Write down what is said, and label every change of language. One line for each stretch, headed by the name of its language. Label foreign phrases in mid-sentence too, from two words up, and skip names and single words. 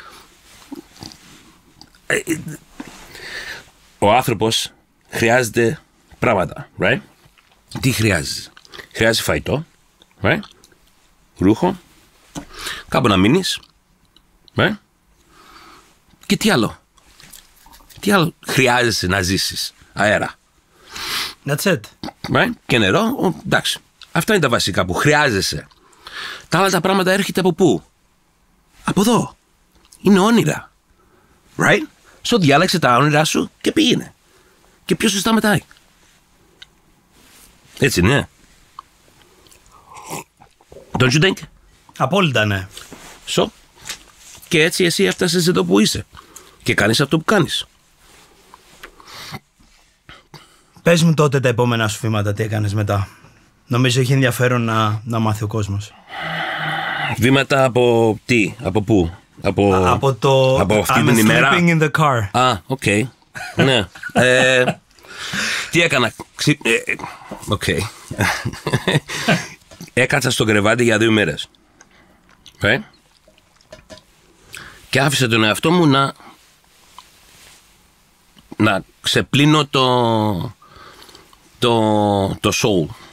Greek: Ο άνθρωπος χρειάζεται πράγματα. Right? Τι χρειάζεσαι? Χρειάζεσαι φαγητό. Right? Ρούχο. Κάπου να μείνεις. Right? Και τι άλλο? Τι άλλο χρειάζεσαι να ζήσεις? Αέρα.
English: That's it. Right?
Greek: Και νερό. Εντάξει. Αυτά είναι τα βασικά που χρειάζεσαι. Τα άλλα τα πράγματα έρχεται από πού? Από εδώ. Είναι όνειρα. Right? So διάλεξε τα όνειρά σου και πήγαινε. Και ποιος σου σταματάει? Έτσι είναι.
English: Don't you think?
Greek: Απόλυτα ναι. So, και έτσι εσύ έφτασες εδώ που είσαι. Και κάνεις αυτό που κάνεις. Πες μου τότε τα επόμενα σου βήματα, τι έκανες μετά. Νομίζω έχει ενδιαφέρον να μάθει ο κόσμος. Βήματα από τι, από πού? Από το από αυτή
English: I'm
Greek: την ημέρα.
English: sleeping in the car.
Greek: Οκ. Ναι. Τι έκανα? Οκ. Έκατσα στο κρεβάτι για 2 μέρες. Και άφησα τον εαυτό μου να ξεπλύνω το soul.